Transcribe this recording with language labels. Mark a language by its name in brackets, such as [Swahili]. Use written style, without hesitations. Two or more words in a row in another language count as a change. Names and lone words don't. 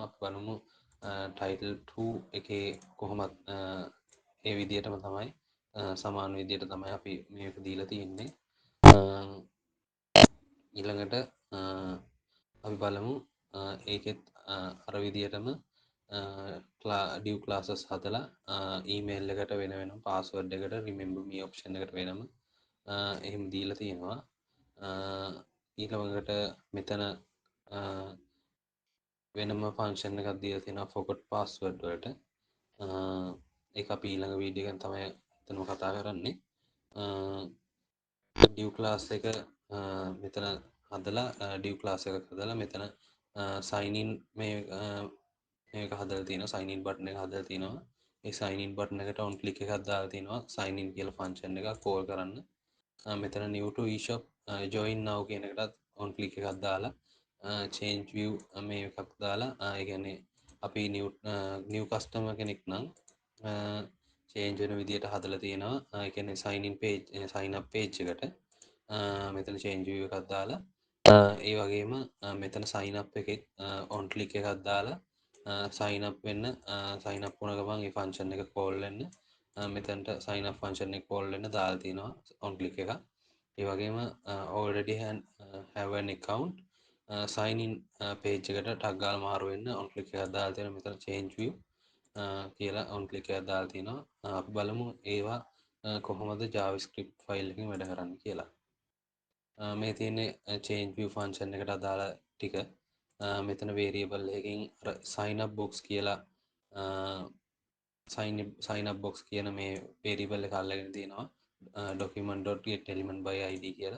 [Sinhala] අපි බලමු title 2 එකේ කොහොමත් ඒ විදිහටම තමයි සමාන විදිහට තමයි අපි මේක දීලා තියෙන්නේ. ඊළඟට අපි බලමු ඒකෙත් අර විදිහටම [English] div classes [Sinhala] හදලා email එකට වෙන වෙනම password එකට [English] remember me option [Sinhala] එකට වෙනම එහෙම දීලා තියෙනවා. ඊළඟට මෙතන වෙනම ෆන්ක්ෂන් එකක් දීලා තියෙනවා [English] forgot password [Sinhala] වලට. ඒක අපි ඊළඟ වීඩියෝ එකෙන් තමයි එතනම කතා කරන්නේ. [English] div class [Sinhala] එක මෙතන හදලා [English] div class [Sinhala] එකක් හදලා මෙතන [English] sign in [Sinhala] මේක හදලා තියෙනවා. [English] sign in button [Sinhala] එක හදලා තියෙනවා. ඒ [English] sign in button [Sinhala] එකට [English] on click [Sinhala] එකක් දාලා තියෙනවා [English] sign in [Sinhala] කියලා function එකක් call කරන්න. මෙතන [English] new to eShop join now [Sinhala] කියන එකටත් [English] on click [Sinhala] එකක් දාලා [English] change view [Sinhala] මේ එකක් දාලා ඒ කියන්නේ අපි [English] new customer [Sinhala] කෙනෙක් නම් change වෙන විදිහට හදලා තියෙනවා. ඒ කියන්නේ [English] sign in page sign up page [Sinhala] එකට මෙතන [English] change view [Sinhala] එකක් දාලා ඒ වගේම මෙතන [English] sign up [Sinhala] එකේ [English] on click [Sinhala] එකක් දාලා [English] sign up [Sinhala] වෙන්න [English] sign up [Sinhala] වුණ ගමන් ඒ function එක call වෙන්න මෙතනට [English] sign up function [Sinhala] එක call වෙන්න දාලා තියෙනවා [English] on click [Sinhala] එක. ඒ වගේම [English] already have an account sign in page [Sinhala] එකට ටග් ගාලා මාරු වෙන්න on click එකක් දාලා තියෙනවා. මෙතන [English] change view [Sinhala] කියලා [English] on click [Sinhala] එකක් දාලා තියෙනවා. අපි බලමු ඒවා කොහොමද [English] JavaScript file [Sinhala] එකකින් වැඩ කරන්නේ කියලා. මේ තියෙන්නේ [English] change view function [Sinhala] එකට අදාළ ටික. මෙතන වේරියබල් එකකින් [English] signup box [Sinhala] කියලා [English] signup box [Sinhala] කියන මේ වේරියබල් එක අල්ලගෙන තියෙනවා document.getElementById කියලා.